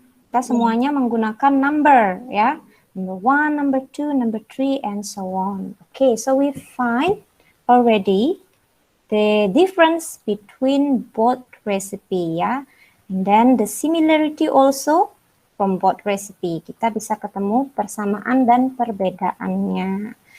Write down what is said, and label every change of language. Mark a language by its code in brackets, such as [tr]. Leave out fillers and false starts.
[id] Kita semuanya menggunakan number ya. [en] Number 1, number 2, number 3, and so on. Okay, so we find already the difference between both recipe ya. And then the similarity also from both recipe. [id] Kita bisa ketemu persamaan dan perbedaannya.